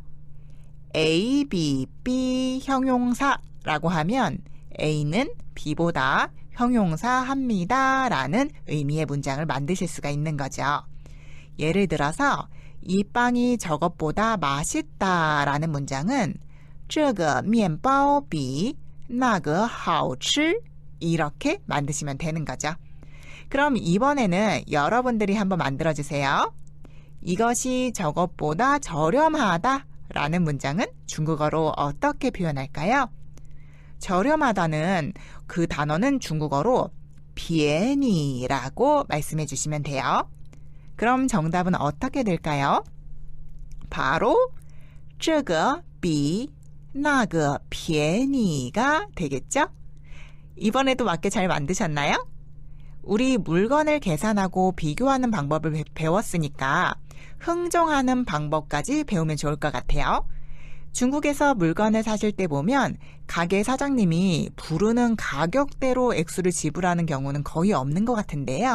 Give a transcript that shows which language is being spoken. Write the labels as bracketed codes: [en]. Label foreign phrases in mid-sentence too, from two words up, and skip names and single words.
[ko] A, B, B 형용사라고 하면 A는 B보다 형용사합니다 라는 의미의 문장을 만드실 수가 있는 거죠. 예를 들어서 이 빵이 저것보다 맛있다 라는 문장은 [zh] 这个面包比那个好吃 [ko] 이렇게 만드시면 되는 거죠. 그럼 이번에는 여러분들이 한번 만들어주세요. 이것이 저것보다 저렴하다 라는 문장은 중국어로 어떻게 표현할까요? 저렴하다는 그 단어는 중국어로 便宜 라고 말씀해 주시면 돼요. 그럼 정답은 어떻게 될까요? 바로 [zh] 这个比那个便宜 [ko] 가 되겠죠? 이번에도 맞게 잘 만드셨나요? 우리 물건을 계산하고 비교하는 방법을 배웠으니까 흥정하는 방법까지 배우면 좋을 것 같아요. 중국에서 물건을 사실 때 보면 가게 사장님이 부르는 가격대로 액수를 지불하는 경우는 거의 없는 것 같은데요.